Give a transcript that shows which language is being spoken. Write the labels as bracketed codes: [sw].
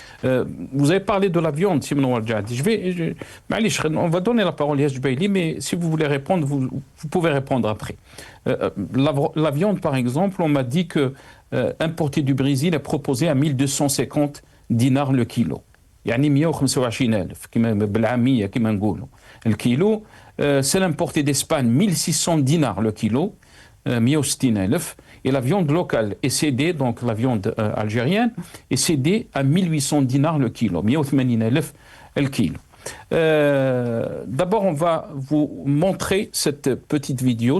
[fr] Vous avez parlé de la viande, Simon Warjadi. On va donner la parole à Yash Baili, mais si vous voulez répondre, vous pouvez répondre après. La viande, par exemple, on m'a dit que importée du Brésil est proposée à 1250 dinars le kilo. [ar] يعني 125,000 كما بالعاميه كما نقولوا الكيلو. [fr] C'est l'importé d'Espagne 1600 dinars le kilo, 160,000, et la viande locale est cédée, donc la viande algérienne est cédée à 1800 dinars le kilo, 180,000 le kilo. D'abord, on va vous montrer cette petite vidéo.